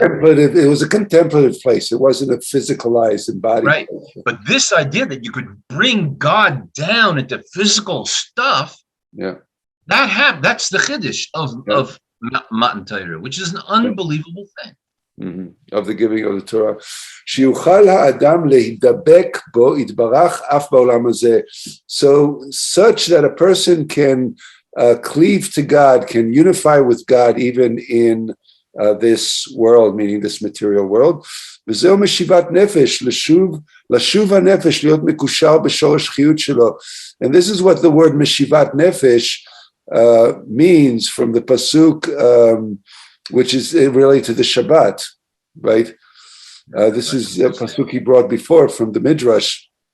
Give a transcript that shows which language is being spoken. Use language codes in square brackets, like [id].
[en] It was a contemplative place. It wasn't a physicalized embodied. Right. Place. But this idea that you could bring God down into physical stuff, that's the chiddush of Matan Torah, which is an unbelievable thing. Mm-hmm. Of the giving of the Torah. [he] שיוכל האדם להידבק בו יתברך אף בעולם הזה. [en] So such that a person can cleave to God, can unify with God even in this world, meaning this material world. [he] וזהו משיבת נפש, לשוב הנפש, להיות מקושר בשורש חיות שלו. [en] And this is what the word משיבת נפש means from the pasuk, which is related to the Shabbat, right? This is a pasuk he brought before from the Midrash.